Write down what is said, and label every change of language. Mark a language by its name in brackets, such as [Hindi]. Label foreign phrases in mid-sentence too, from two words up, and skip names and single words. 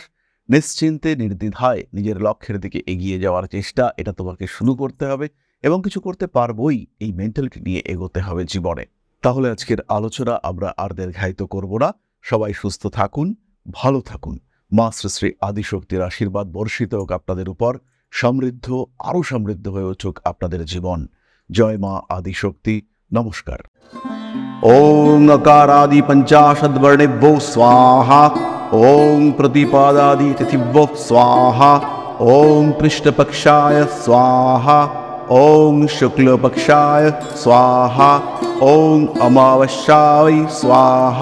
[Bangla] নিশ্চিন্তে নির্দ্বিধায় নিজের লক্ষ্যের দিকে এগিয়ে যাওয়ার চেষ্টা, এটা তোমাকে শুরু করতে হবে এবং কিছু করতে পারবোই, এই মেন্টালিটি নিয়ে এগোতে হবে জীবনে। তাহলে আজকের আলোচনা আমরা আর দীর্ঘায়িত করব না। সবাই সুস্থ থাকুন, ভালো থাকুন। মা শ্রী শ্রী আদিশক্তির আশীর্বাদ বর্ষিত হোক আপনাদের উপর। সমৃদ্ধ, আরো সমৃদ্ধ হয়ে উঠুক আপনাদের জীবন। জয় মা আদিশক্তি। নমস্কার। [Sanskrit] ওং अकारादि पंचाशद्वर्णेभ्यो स्वाहा। ओं प्रतिपादादि तिथिभ्यो स्वाहा। ओं कृष्णपक्षाय स्वाहा। ओं शुक्लपक्षाय स्वाहा। ओं अमावस्याय स्वाहा।